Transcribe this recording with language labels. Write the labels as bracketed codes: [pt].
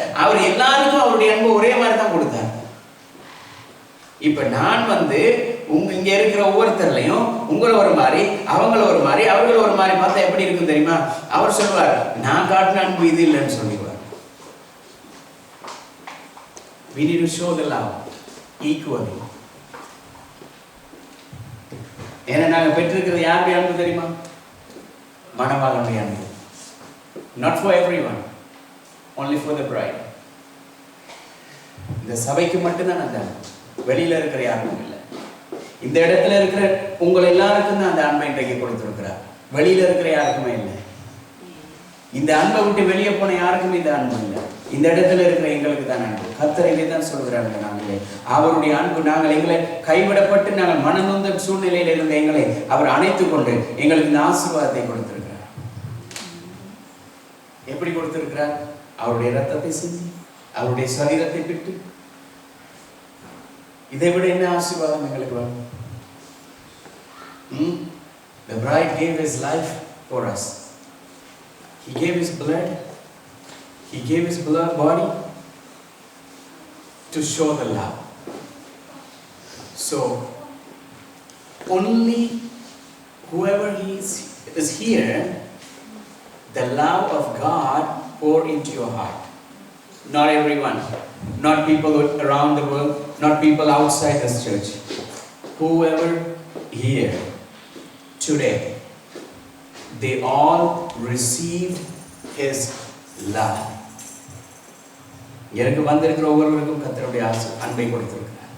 [ta] அவர் எல்லாருக்கும் அவருடைய அன்பு ஒரே மாதிரி தான் கொடுத்தார். இப்ப நான் இங்க இருக்கிற ஒவ்வொருத்தர்லையும் உங்களை ஒரு மாதிரி, அவங்கள ஒரு மாதிரி, அவர்கள் ஒரு மாதிரி பார்த்தா எப்படி இருக்கும் தெரியுமா? அவர் சொல்லுவார், நான் காட்டின அன்பு இது இல்லைன்னு சொல்லிடுவார். [en] We need to show the love equally. [ta] ஏன்னா நாங்க பெற்றிருக்கிறது யாருடைய அன்பு தெரியுமா? மணவாளனுடைய அன்பு. [en] Not for everyone, only for the bride. [ta] இந்த சபைக்கு மட்டும்தான் அந்த அன்பு, வெளியில இருக்கிற யாருக்கும் இல்லை. இந்த இடத்துல இருக்கிற உங்களை எல்லாருக்கும் தான் அந்த அன்பை இன்றைக்கு கொடுத்திருக்கிறார், வெளியில இருக்கிற யாருக்குமே இல்லை. இந்த அன்பை விட்டு வெளியே போன யாருக்குமே இந்த அன்பு இல்லை. இந்த இடத்துல இருக்கிற எங்களுக்கு தான் அன்பு. கர்த்தர் இதை தான் சொல்கிறாங்க, நாங்களே அவருடைய அன்பு. நாங்கள் எங்களை கைவிடப்பட்டு நாங்கள் மனநொந்த சூழ்நிலையில் இருந்த எங்களை அவர் அணைத்துக் கொண்டு எங்களுக்கு இந்த ஆசீர்வாதத்தை கொடுத்திருக்கிறார். எப்படி கொடுத்திருக்கிறார்? அவருடைய ரத்தத்தை சிந்தி, அவருடைய சரீரத்தை விட்டு. இதை விட என்ன ஆசீர்வாதம் எங்களுக்கு வரும்? [en] The bride gave his life for us. He gave his blood. He gave his blood body to show the love. So only whoever is here, the love of God pour into your heart. Not everyone, not people around the world, not people outside this church. Whoever here today, they all received his love. [ta] எனக்கு வந்திருக்கிற ஒவ்வொருவருக்கும் கர்த்தருடைய அன்பை கொடுத்திருக்கிறார்.